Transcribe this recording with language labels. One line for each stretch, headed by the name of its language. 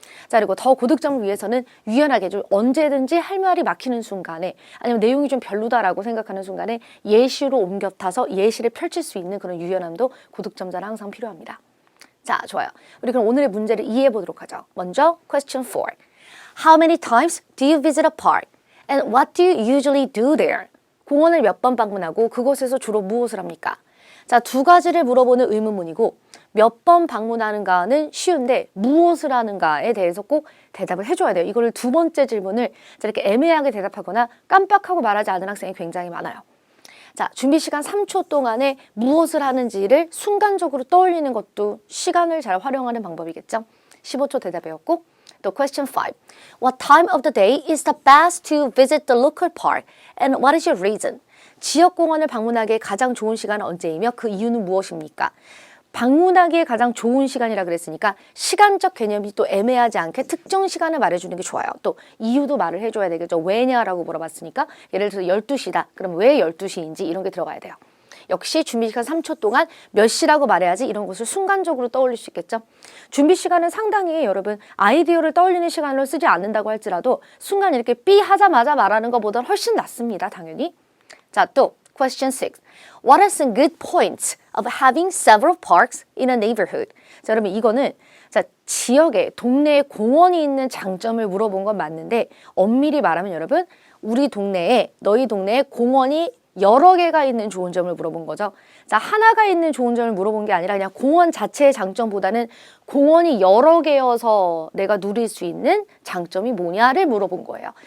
Korean: 자, 그리고 더 고득점을 위해서는 유연하게 좀 언제든지 할 말이 막히는 순간에 아니면 내용이 좀 별로다라고 생각하는 순간에 예시로 옮겨 타서 예시를 펼칠 수 있는 그런 유연함도 고득점자는 항상 필요합니다. 자, 좋아요. 우리 그럼 오늘의 문제를 이해해 보도록 하죠. 먼저 question 4.
English: How many times do you visit a park? And what do you usually do there?
Korean: 공원을 몇 번 방문하고 그곳에서 주로 무엇을 합니까? 자, 두 가지를 물어보는 의문문이고 몇 번 방문하는가는 쉬운데 무엇을 하는가에 대해서 꼭 대답을 해줘야 돼요. 이거를 두 번째 질문을 이렇게 애매하게 대답하거나 깜빡하고 말하지 않은 학생이 굉장히 많아요. 자, 준비 시간 3초 동안에 무엇을 하는지를 순간적으로 떠올리는 것도 시간을 잘 활용하는 방법이겠죠. 15초 대답해왔고 또 question 5.
English: What time of the day is the best to visit the local park and what is your reason?
Korean: 지역공원을 방문하기에 가장 좋은 시간은 언제이며 그 이유는 무엇입니까? 방문하기에 가장 좋은 시간이라 그랬으니까 시간적 개념이 또 애매하지 않게 특정 시간을 말해주는 게 좋아요. 또 이유도 말을 해줘야 되겠죠. 왜냐라고 물어봤으니까 예를 들어서 12시다. 그럼 왜 12시인지 이런 게 들어가야 돼요. 역시 준비 시간 3초 동안 몇 시라고 말해야지 이런 것을 순간적으로 떠올릴 수 있겠죠. 준비 시간은 상당히 여러분 아이디어를 떠올리는 시간으로 쓰지 않는다고 할지라도 순간 이렇게 삐 하자마자 말하는 것보다 훨씬 낫습니다. 당연히. 자, 또 question 6.
English: What are some good points of having several parks in a neighborhood?
Korean: 자, 여러분 이거는 자, 지역에 동네에 공원이 있는 장점을 물어본 건 맞는데 엄밀히 말하면 여러분 우리 동네에 너희 동네에 공원이 여러 개가 있는 좋은 점을 물어본 거죠. 자, 하나가 있는 좋은 점을 물어본 게 아니라 그냥 공원 자체의 장점보다는 공원이 여러 개여서 내가 누릴 수 있는 장점이 뭐냐를 물어본 거예요.